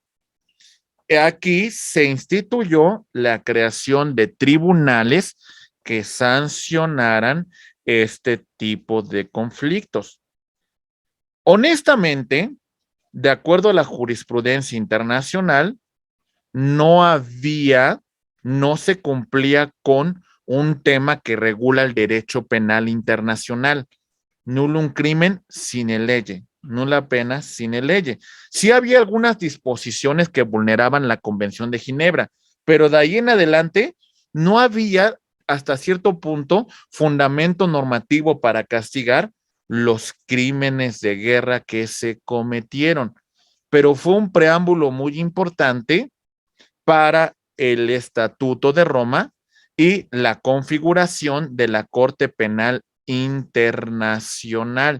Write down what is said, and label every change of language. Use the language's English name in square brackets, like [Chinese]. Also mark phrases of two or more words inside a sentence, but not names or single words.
[Spanish] Aquí se instituyó la creación de tribunales que sancionaran este tipo de conflictos. Honestamente, de acuerdo a la jurisprudencia internacional, no se cumplía con un tema que regula el derecho penal internacional. [Latin] Nullum crimen sine lege, nula pena sine lege. [Spanish] Sí había algunas disposiciones que vulneraban la Convención de Ginebra, pero de ahí en adelante no había hasta cierto punto fundamento normativo para castigar los crímenes de guerra que se cometieron. Pero fue un preámbulo muy importante para el Estatuto de Roma y la configuración de la Corte Penal Internacional.